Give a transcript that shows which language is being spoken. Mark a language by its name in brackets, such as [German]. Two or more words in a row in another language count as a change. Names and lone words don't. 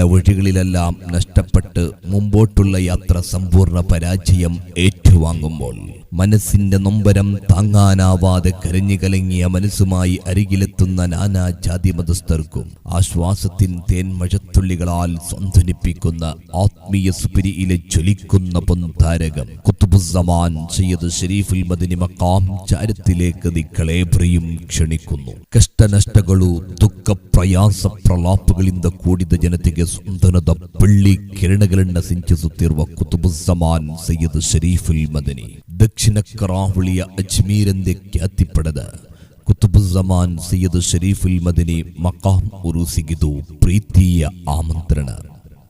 [Malayalam] വഴികളിലെല്ലാം നഷ്ടപ്പെട്ട് മുമ്പോട്ടുള്ള യാത്ര സമ്പൂർണ്ണ പരാജയം ഏറ്റുവാങ്ങുമ്പോൾ മനസ്സിന്റെ നൊമ്പരം താങ്ങാനാവാതെ കരഞ്ഞു കലങ്ങിയ മനസ്സുമായി അരികിലെത്തുന്ന നാനാജാതി മതസ്ഥർക്കും ആശ്വാസത്തിൻ തേൻമഴത്തുള്ളികളാൽ സ്വാന്തനിപ്പിക്കുന്ന ആത്മീയ സുപരിയിലെ ജ്വലിക്കുന്ന പൊൻതാരകം കുത്തുബുസ്സമാൻ സയ്യിദ് ഷരീഫുൽ മദനി മഖാം ചാരത്തിലേക്ക് നിങ്ങളേവരെയും ക്ഷണിക്കുന്നു. [Kannada] ಕಷ್ಟನಷ್ಟಗಳು ದುಃಖ ಪ್ರಯಾಸ ಪ್ರಲಾಪಗಳಿಂದ ಕೂಡಿದ ಜನತೆಗೆ ಸ್ವಂತನದ ಬೆಳ್ಳಿ ಕಿರಣಗಳನ್ನು ಸಿಂಚಿಸುತ್ತಿರುವ ಕುತುಬುಸ್ಸಮಾನ್ ಸಯ್ಯದ್ ಶರೀಫುಲ್ ಮದನಿ ದಕ್ಷಿಣ ಕರಾವಳಿಯ ಅಜ್ಮೀರ್ ಎಂದೇ ಖ್ಯಾತಿ ಪಡೆದ ಕುತುಬುಸ್ಸಮಾನ್ ಸಯ್ಯದ್ ಶರೀಫುಲ್ ಮದನಿ ಮಖಾಂ ಉರೂಸಿಗಿದು ಪ್ರೀತಿಯ ಆಮಂತ್ರಣ.